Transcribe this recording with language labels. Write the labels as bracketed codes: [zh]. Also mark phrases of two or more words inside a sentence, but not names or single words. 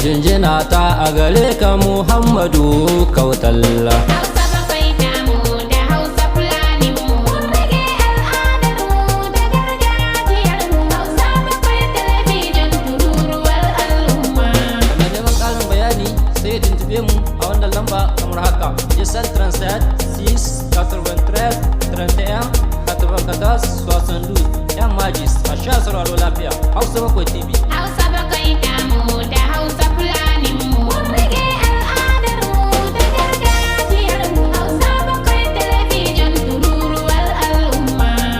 [ha] Jinjina ta a gare ka Muhammadu Kautalla. Hausa bakwai tamu da Hausa Fulani mu. Mun rage al'adar mu da gargajiyar mu. Hausa bakwai talabijin tururuwar al'umma. Mai neman ƙarin bayani sai ya tuntuɓe mu a wannan lamba kamar haka. [fr] Dix sept trente-sept six quatre-vingt-treize trente et un quatre-vingt-quatorze soixante-douze. [ha] Yan majis, a sha sauraro lafiya. Hausa bakwai T V. Hausa bakwai tamu da Hausa Fulani mu. Mun rage al'adar mu da gargajiyar mu. Hausa bakwai talabijin tururuwar al'umma.